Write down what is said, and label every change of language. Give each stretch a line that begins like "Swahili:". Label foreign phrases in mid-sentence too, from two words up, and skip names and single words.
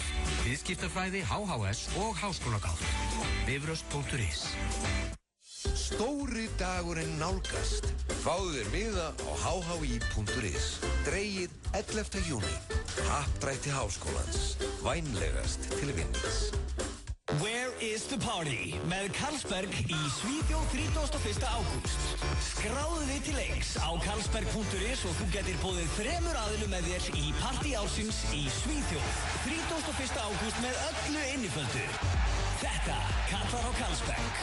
Icelandic: Viðskiptafræði, HHS og háskólagátt. Bifröst.is. Stóri dagurinn nálgast. Fáðu þér miða á hhi.is. Dregið 11. júní. Happdrætti háskólans. Vænlegast til vinnis.
English: Where is the party?
Icelandic: Með Carlsberg í Svíþjóð 31. ágúst. Skráðu þig til leiks á carlsberg.is og þú getur boðið 3 aðilum með þér í partí ársins í Svíþjóð. 31. ágúst með öllu inniföldu. Þetta kallar á Carlsberg.